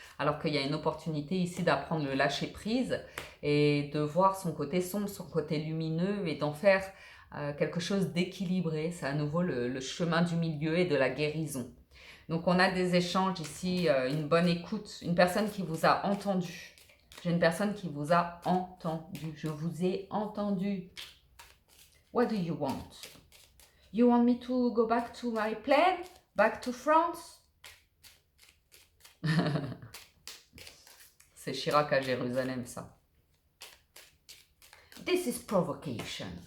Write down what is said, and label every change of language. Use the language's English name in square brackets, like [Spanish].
[French] Alors qu'il y a une opportunité ici d'apprendre le lâcher prise et de voir son côté sombre, son côté lumineux et d'en faire quelque chose d'équilibré. C'est à nouveau le chemin du milieu et de la guérison. Donc on a des échanges ici, une bonne écoute, une personne qui vous a entendu. J'ai une personne qui vous a entendu. Je vous ai entendu. [English] What do you want? You want me to go back to my plane? Back to France? [French] C'est Chirac à Jérusalem, ça. [English] This is provocation.